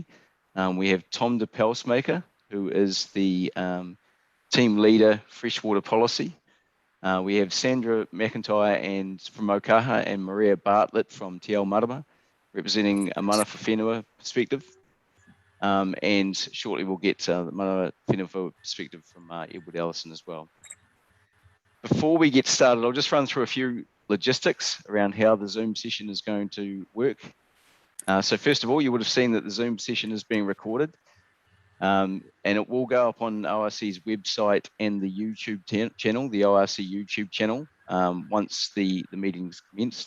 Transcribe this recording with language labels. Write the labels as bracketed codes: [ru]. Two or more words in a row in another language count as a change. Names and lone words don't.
[en] We have Tom, the Pulsmaker, who is the team leader, freshwater policy. We have Sandra McIntyre and from Okaha and Maria Bartlett from Te Ao Marama, representing a mana for whenua perspective. And shortly we'll get the [mi] mana whenua [en] perspective from Edward Ellison as well. Before we get started, I'll just run through a few logistics around how the Zoom session is going to work. So first of all, you would have seen that the Zoom session is being recorded, and it will go up on ORC's website and the YouTube channel, the ORC YouTube channel, once the meeting's commenced.